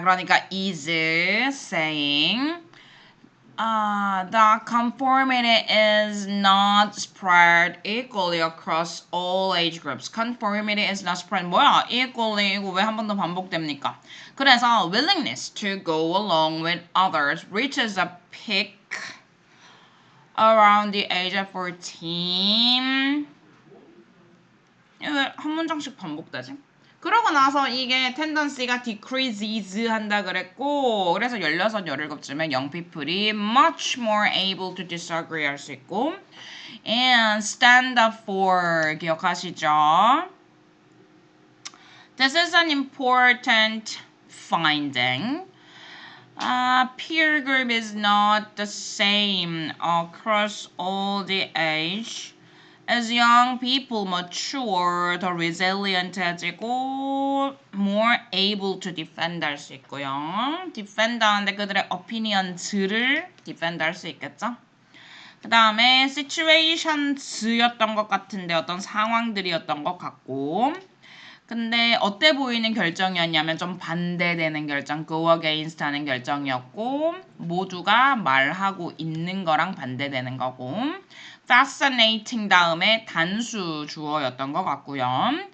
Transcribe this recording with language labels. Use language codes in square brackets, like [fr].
[en] 그러니까 is saying the conformity is not spread equally across all age groups. Conformity is not spread. [ko] 뭐야? equally 이거 왜 한 번 더 반복됩니까? [en] 그래서 willingness to go along with others reaches a peak around the age of 14. [ko] 왜 한 문장씩 반복되지? 그러고 나서 이게 [en] tendency가 decreases [ko] 한다 그랬고, 그래서 16, 17쯤에 [en] young people이 much more able to disagree [ko] 할 수 있고, [en] and stand up for [ko] 기억하시죠? [en] This is an important finding. Peer group is not the same across all the age. As young people mature, [ko] 더 [en] resilient해지고 more able to defend [ko] 할 수 있고요. defend 하는데 그들의 opinions를 defend 할 수 있겠죠? 그 다음에 situations였던 것 같은데 어떤 상황들이었던 것 같고, 근데 어때 보이는 결정이었냐면 좀 반대되는 결정, go against 하는 결정이었고, 모두가 말하고 있는 거랑 반대되는 거고, fascinating 다음에 단수 주어였던 것 같고요.